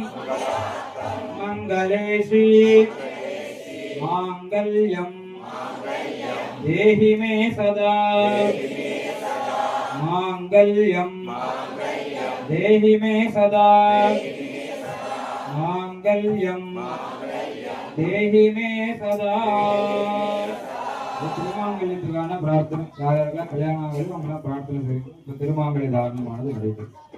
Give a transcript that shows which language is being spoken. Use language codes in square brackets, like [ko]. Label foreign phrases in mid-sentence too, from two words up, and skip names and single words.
[sa] मंगलेशी मांगल्यं देहि मे सदा मांगल्यं देहि मे सदा मांगल्यं देहि मे सदा [ta] திருமாங்கல்யத்துக்கான பிரார்த்தனை யாரெல்லாம் கல்யாணம் ஆகுது அவங்கள பிரார்த்தனை செய்யும் திருமாங்கல்ய தாரணமானது நடைபெறும்